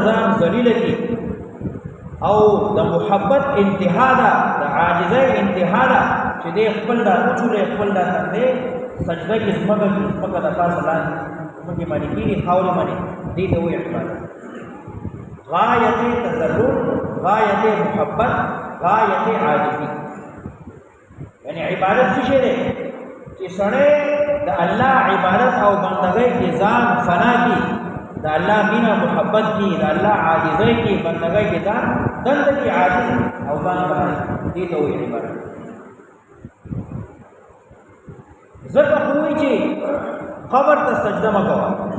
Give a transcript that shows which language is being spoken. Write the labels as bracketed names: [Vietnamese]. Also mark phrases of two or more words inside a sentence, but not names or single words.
[Pashto] ځان ذلیل کی او د محبت انتها ده د عاجزۍ انتها ده چې دې خپل د اوچولې خپل د تندې سجده کې زمګه د پاسه لاندې موږ باندې کیږي خاورې باندې دې ته وایي عبادت غایت تذلل غایت محبت غایت عاجزی یعنی عبادت څه شی دی چې سړی د الله عبادت او بندګۍ کې ځان فنا کی د الله مینا محبت کی د الله عاجزۍ کې بندګۍ کې ځان دند کی عاجز او ځان فنا دي ته وایي عبادت زکه خو چې قبر ته سجده مکوه